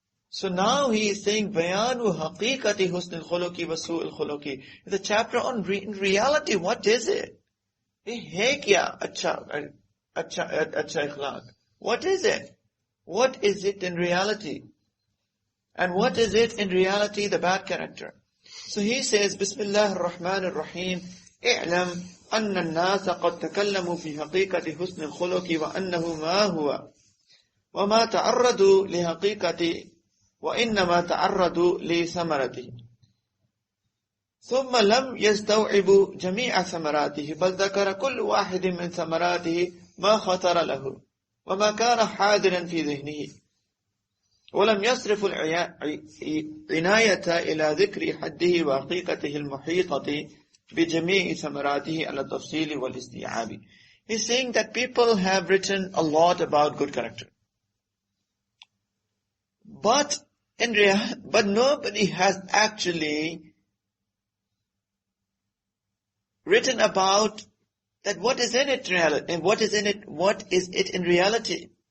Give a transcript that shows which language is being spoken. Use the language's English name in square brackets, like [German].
[English] So now he is saying, [Arabic] Bayanu haqiqati husn al-khuluqi wa su'il khuluqi. [English] The chapter on in reality, what is it? [Urdu] Hai kya acha ikhlaq? [English] What is it? What is it in reality? And what is it in reality, the bad character? So he says, [Arabic] Bismillah ar-Rahman ar-Rahim, اعلم أن الناس قد تكلموا في حقيقة حسن الخلق وأنه ما هو وما تعرضوا لحقيقة وإنما تعرضوا لثمرته ثم لم يستوعبوا جميع ثمراته بل ذكر كل واحد من ثمراته ما خطر له وما كان حاضرا في ذهنه ولم يصرف العناية إلى ذكر حده وحقيقته المحيطة بجميع ثمراته على التفصيل والاستيعاب. [English] He's saying that people have written a lot about good character. But nobody has actually written about that what is in it reality, and what is it in reality.